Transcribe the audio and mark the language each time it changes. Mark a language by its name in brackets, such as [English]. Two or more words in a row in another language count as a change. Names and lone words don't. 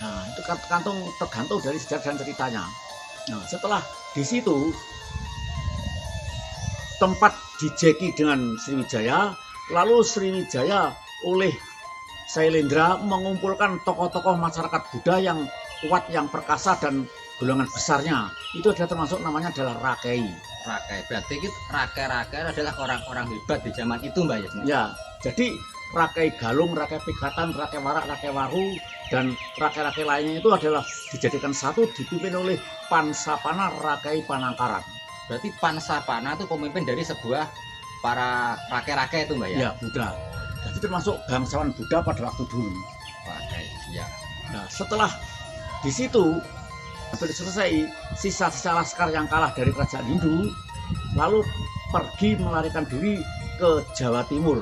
[Indonesian] Nah, itu tergantung dari sejarah dan ceritanya. Nah, setelah di situ tempat dijeki dengan Sriwijaya, lalu Sriwijaya oleh Sailendra mengumpulkan tokoh-tokoh masyarakat Buddha yang kuat, yang perkasa dan golongan besarnya. Itu adalah termasuk namanya adalah Rakai. Rakai, berarti Rakai adalah orang-orang hebat di zaman itu Mbak ya. Ya, jadi Rakai Galung, Rakai Pikatan, Rakai Warak, Rakai Waru, dan Rakai-Rakai lainnya itu adalah dijadikan satu, dipimpin oleh Pansapana Rakai Panangkaran. Berarti Pansapana itu pemimpin dari sebuah para Rakai-Rakai itu Mbak ya? Ya, Buddha. Jadi termasuk bangsawan Buddha pada waktu dulu. Rakai, ya. Nah, setelah di situ hampir selesai, sisa-sisa laskar yang kalah dari kerajaan Hindu lalu pergi melarikan diri ke Jawa Timur.